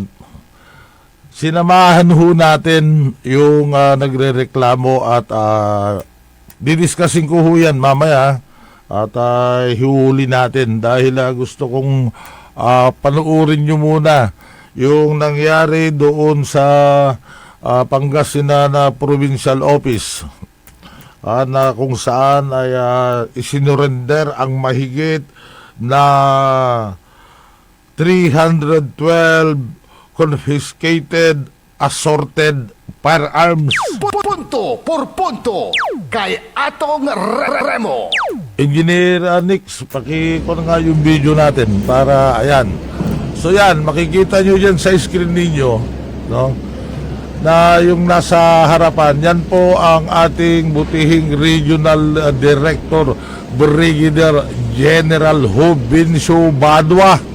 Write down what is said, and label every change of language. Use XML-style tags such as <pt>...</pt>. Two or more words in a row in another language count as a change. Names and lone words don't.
<tl>sinamahan ho natin yung nagrereklamo at didiscussing ko ho yan mamaya at hihuli natin dahil gusto kong panuorin nyo muna yung nangyari doon sa Pangasinan Provincial Office. Na kung saan ay isinurrender ang mahigit na 312</tl> <en>confiscated assorted firearms.</en> <tl>Punto por punto kay atong Remo. Engineer Nix, pakikon nga yung video natin para ayan. So yan, makikita nyo dyan sa screen ninyo, no? Na yung nasa harapan, yan po ang ating butihing Regional Director Brigadier General Jovincio Badua.</tl>